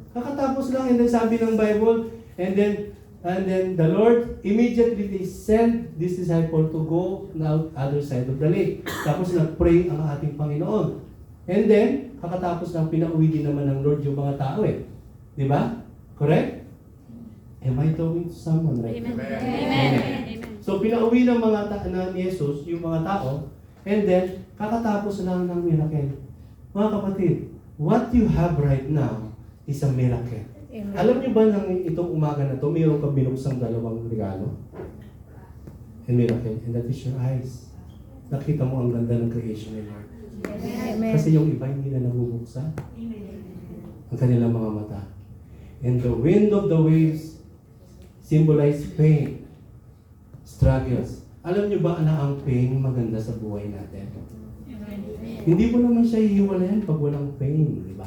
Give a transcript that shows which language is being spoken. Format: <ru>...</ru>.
<tl>Kakatapos lang,</tl> <en>and then</en> <tl>sabi ng</tl> <en>Bible, and then the Lord immediately sent this disciple to go now other side of the lake.</en> <tl>Tapos nag-pray ang ating Panginoon. And then, kakatapos lang, pinauwi din naman ng Lord yung mga tao eh. Diba? Correct?</tl> <en>Am I talking to someone right now? Amen.</en> <tl>So, pinauwi ng mga ni Jesus, yung mga tao, and then, kakatapos lang ng miracle. Mga kapatid,</tl> <en>what you have right now is a miracle. Amen.</en> <tl>Alam niyo ba nang itong umaga na to, mayroon kang binuksang 2 regalo?</tl> <en>And miracle, and that is your eyes.</en> <tl>Nakita mo ang ganda ng creation ni Lord. Amen. Kasi yung iba hindi na nabubuksan. Ang kanilang mga mata.</tl> <en>And the wind of the waves symbolize pain, struggles.</en> <tl>Alam niyo ba na ang pain maganda sa buhay natin? Hindi mo naman siya hihiwalayan pag walang pain, di ba?</tl>